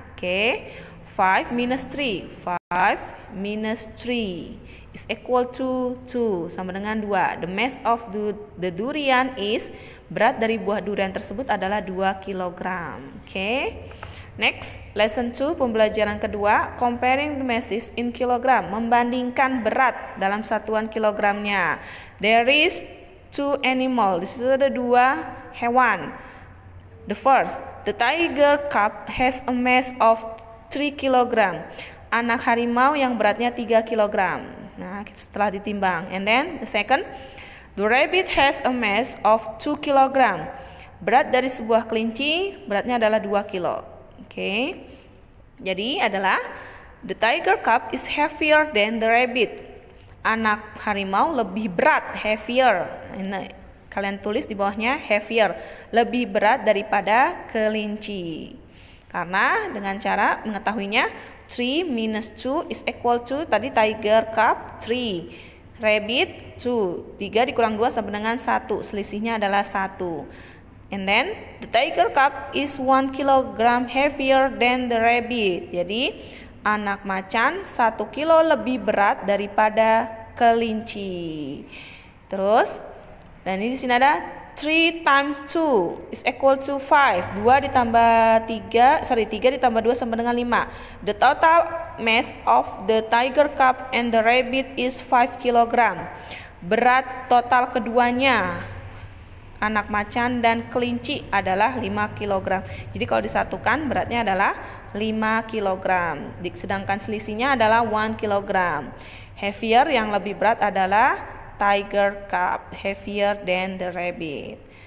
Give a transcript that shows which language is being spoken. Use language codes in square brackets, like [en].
[en] Oke. 5 minus 3. 5 minus 3 is equal to 2, [id] sama dengan 2. [en] The mass of the durian is. [id] Berat dari buah durian tersebut adalah 2 kg. Oke. [en] Next, lesson 2, [id] pembelajaran kedua. [en] Comparing the masses in kilogram. [id] Membandingkan berat dalam satuan kilogramnya. [en] There is 2 animals. [id] Di situ ada 2 hewan. [en] The first, the tiger cub has a mass of 3 kg. [id] Anak harimau yang beratnya 3 kg. Nah, setelah ditimbang. [en] And then the second, the rabbit has a mass of 2 kg. [id] Berat dari sebuah kelinci beratnya adalah 2 kilo. [en] Oke. [id] Jadi adalah [en] the tiger cub is heavier than the rabbit. [id] Anak harimau lebih berat, heavier. Ini kalian tulis di bawahnya heavier, lebih berat daripada kelinci. Karena dengan cara mengetahuinya [en] 3 minus 2 is equal to [id] tadi tiger cub 3, rabbit 2, 3 dikurang 2 sama dengan 1, selisihnya adalah 1. [en] And then the tiger cub is 1 kg heavier than the rabbit. [id] Jadi anak macan 1 kilo lebih berat daripada kelinci. Terus dan ini di sini ada [en] 3 times 2 is equal to 5. [id] 3 ditambah 3 ditambah 2 sama dengan 5. [en] The total mass of the tiger cub and the rabbit is 5 kg. [id] Berat total keduanya, anak macan dan kelinci, adalah 5 kg. Jadi kalau disatukan beratnya adalah 5 kg. Sedangkan selisihnya adalah 1 kg. [en] Heavier [id] yang lebih berat adalah [en] tiger cub, heavier than the rabbit.